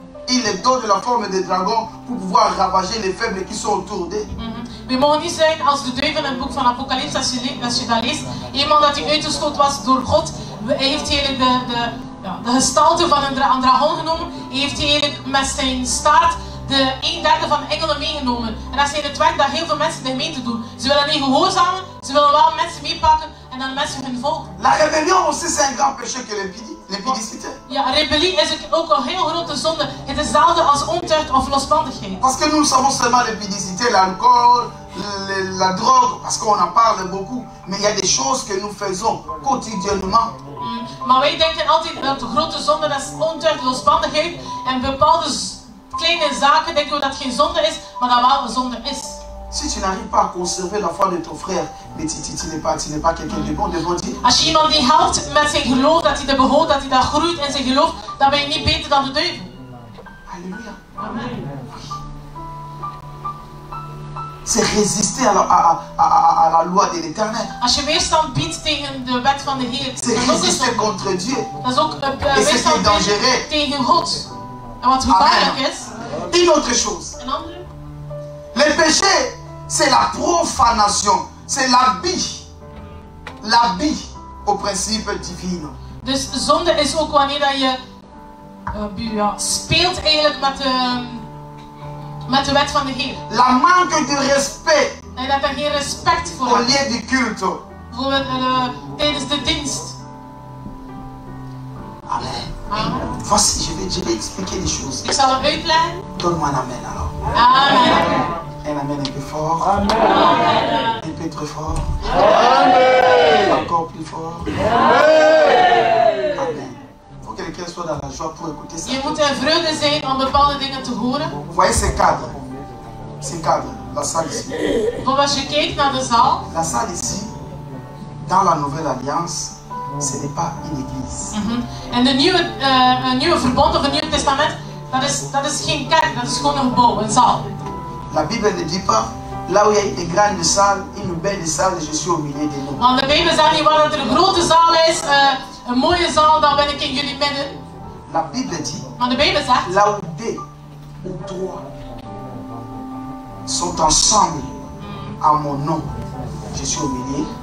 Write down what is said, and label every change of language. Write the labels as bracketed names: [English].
[French] Il les donne la forme de dragon pour pouvoir ravager les faibles qui sont autour d'eux. [Dutch] We mogen niet zijn als de duivel in het boek van Apocalypse, als je dat leest. Iemand dat hij uitgestoten was door God, heeft hij de gestalte van een dragon genomen. Heeft hij eigenlijk met zijn staart de 1/3 van de engelen meegenomen. En dat is het werk dat heel veel mensen in de gemeente doen. Ze willen niet gehoorzamen, ze willen wel mensen meepakken en dan mensen hun volgen. [French] La rébellion aussi c'est un grand péché que l'impudicité. [Dutch] Ja, rebellie is ook een heel grote zonde. Het is hetzelfde als ontucht of losbandigheid. [French] Parce que nous savons seulement l'impudicité, l'alcool, la drogue, parce qu'on en parle beaucoup. Mais il y a des choses que nous faisons quotidiennement. [Dutch] Maar wij denken altijd dat de grote zonde dat is ontucht, losbandigheid en bepaalde kleine zaken denken we dat geen zonde is, maar dat wel een zonde is. [French] Si tu n'arrives pas à conserver la foi de ton frère, mais tu n'es pas quelqu'un de bon devant Dieu. [Dutch] Als je iemand die helpt met zijn geloof, dat hij dat behoudt, dat hij dat groeit in zijn geloof, dan ben je niet beter dan de duivel. [French] Alléluia. Amen. C'est résister à la loi de l'Éternel. [Dutch] Als je weerstand biedt tegen de wet van de Heer, [French] c'est résister contre Dieu. [Dutch] Dat is ook weerstand tegen God. En wat gevaarlijk is. [French] Une autre chose. [Dutch] Een andere. [French] Le péché, c'est la profanation, c'est l'habit au principe divin. [Dutch] Dus zonde is ook wanneer dat je speelt eigenlijk met de wet van de Heer. [French] La manque de respect. [Dutch] En dat er geen respect voor [French] au lieu du culte. [Dutch] Bijvoorbeeld tijdens de dienst. [French] Amen. Amen. Voici, je vais expliquer les choses. [Dutch] Ik zal het uitleggen. [French] Donne-moi un amen alors. Amen. Un amen un peu fort. Amen. Un peu très fort. Amen. Encore plus fort. Amen. Il faut que quelqu'un soit dans la joie pour écouter ça. [Dutch] Je moet in vreugde zijn om bepaalde dingen te horen. [French] Vous voyez ces cadres? Ces cadres, la salle ici. [Dutch] Bijvoorbeeld als je kijkt naar de zaal. [French] La salle ici, dans la nouvelle alliance, ce n'est pas une église. [Dutch] En een nieuwe verbond of een nieuw testament, dat is geen kerk, dat is gewoon een gebouw, een zaal. [French] La Bible ne dit pas, là où il y a une grande salle, une belle salle, je suis au milieu de nous. [Dutch] Want de Bijbel zegt niet waar er een grote zaal is, een mooie zaal, dan ben ik in jullie midden. [French] La Bible dit, [Dutch] maar de Bijbel zegt, [French] là où 2 ou 3 sont ensemble à mon nom, je suis au milieu.